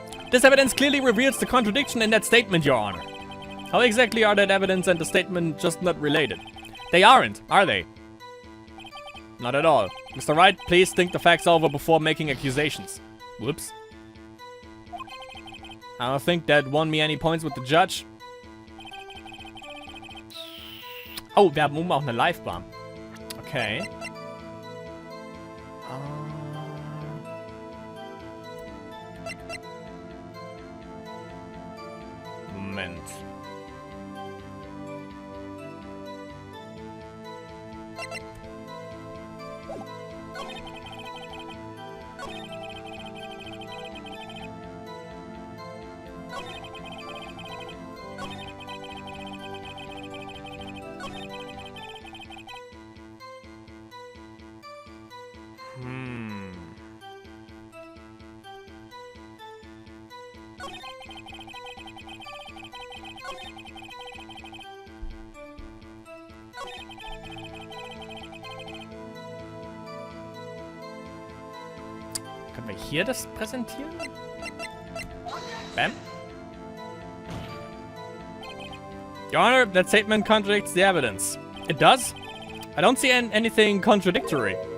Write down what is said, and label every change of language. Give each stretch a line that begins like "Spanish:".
English: This evidence clearly reveals the contradiction in that statement, Your Honor. How exactly are that evidence and the statement just not related? They aren't, are they? Not at all. Mr. Wright, please think the facts over before making accusations. Whoops. I don't think that won me any points with the judge.
German: Oh, wir haben oben auch eine Live-Bar. Okay. Moment. Können wir hier das präsentieren? Bam.
English: Your Honor, that statement contradicts the evidence. It does? I don't see anything contradictory.